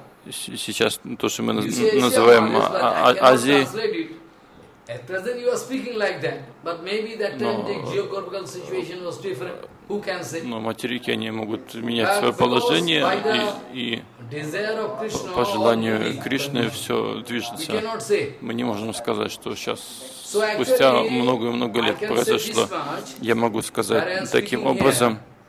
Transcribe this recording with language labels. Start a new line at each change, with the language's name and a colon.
Russian: Сейчас то, что мы называем Азией.
English: At present you are speaking like that, but maybe that time the geographical situation was different. Who can say?
Russian: Но материки они могут менять свое положение и по желанию Кришны все движется. Мы не можем сказать, что сейчас спустя много-много лет произошло. Я могу сказать таким образом.